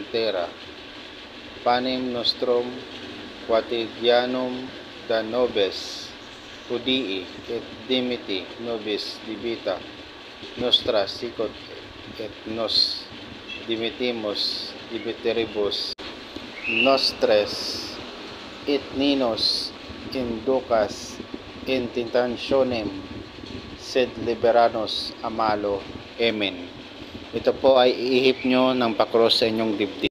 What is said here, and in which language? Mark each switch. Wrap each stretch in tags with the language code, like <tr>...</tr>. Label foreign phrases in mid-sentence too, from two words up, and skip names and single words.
<la>terra panem nostrum quotidianum da nobis hodii, et dimiti nobis debita nostra, sicut et nos dimitimus debitoribus nostres, et nenos inducas in tentationem, sed liberanos a malo. Amen.</la> <tl>Ito po ay iihip nyo ng pakros sa inyong dibdib.</tl>